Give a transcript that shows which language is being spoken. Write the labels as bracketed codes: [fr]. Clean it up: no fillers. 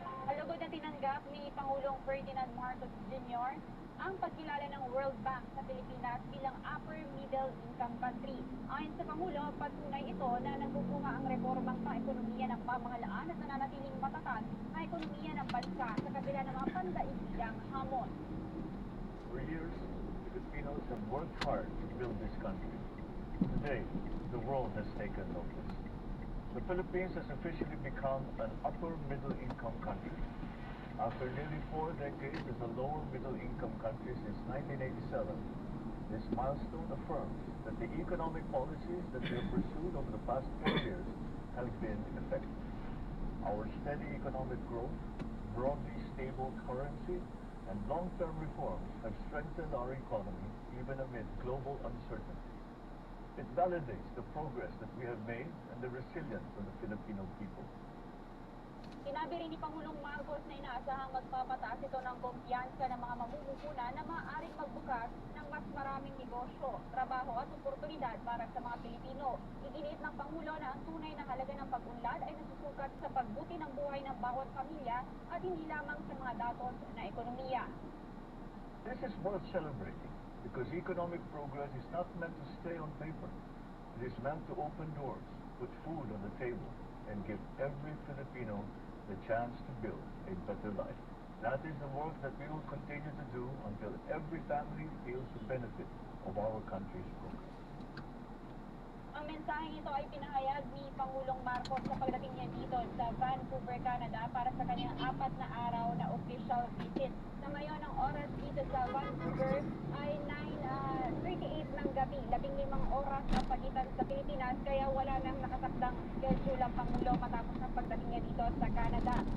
[tl] Alugod na tinanggap ni Pangulong Ferdinand Marcos Jr. ang pagkilala ng World Bank sa Pilipinas bilang upper middle income country. Ayon sa Pangulo, patunay ito na nagbubunga ang reformang pang-ekonomiya ng pamahalaan at nananatiling matatag ang ekonomiya ng bansa sa kabila ng mga pandaigdigang hamon. [en] For years, Filipinos have worked hard to build this country. Today, the world has taken notice. The Philippines has officially become an upper middle income country. After nearly 4 decades as a lower middle income country since 1987, this milestone affirms that the economic policies that we have pursued over the past 4 years have been effective. Our steady economic growth, broadly stable currency, and long-term reforms have strengthened our economy even amid global uncertainty. It validates the progress that we have made and the resilience of the Filipino people. [tl] Sinabi rin ni Pangulong Marcos na inaasahang magpapataas ito ng kumpiyansa ng mga mamumuhunan na maaaring magbukas ng mas maraming negosyo, trabaho at oportunidad para sa mga Pilipino. Iginiit ng Pangulo na ang tunay na halaga ng pag-unlad ay nasusukat sa pagbuti ng buhay ng bawat pamilya at hindi lamang sa mga datos na ekonomiya. [en] This is worth celebrating because economic progress is not meant to stay on paper. It is meant to open doors, put food on the table, and give every Filipino the chance to build a better life. That is the work that we will continue to do until every family feels the benefit of our country's progress. [tl] Ang mensaheng ito ay pinahayag ni Pangulong Marcos sa pagdating niya dito sa Vancouver, Canada para sa kanyang 4 na araw na official visit. Sa ngayon, ang oras dito sa Vancouver ay 9:38 ng gabi, 15 oras ang pagitan sa Pilipinas, kaya wala nang nakasakdang schedule ang Pangulo matapos ng pagdating niya dito sa Canada.